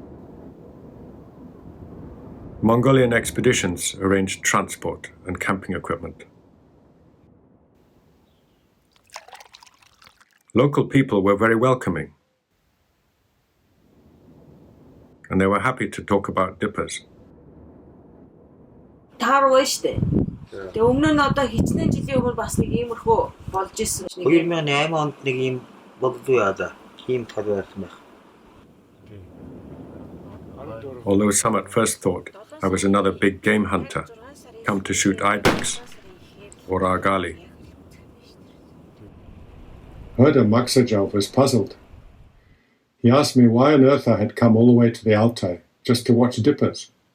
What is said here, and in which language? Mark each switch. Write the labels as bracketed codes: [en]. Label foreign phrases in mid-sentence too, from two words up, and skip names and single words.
[en] Mongolian expeditions arranged transport and camping equipment. Local people were very welcoming, and they were happy to talk about dippers. [mn] Таарваа штэ. Тэгээ өмнө нь одоо хичнээн жилийн өмнө бас нэг иймэрхүү болж исэн. 2008 онд нэг ийм болдгоо яада. Ийм тал байсан байх. [en] Although some at first thought I was another big game hunter, come to shoot ibex or argali. Herder Maksajov was puzzled. He asked me why on earth I had come all the way to the Altai just to watch dippers.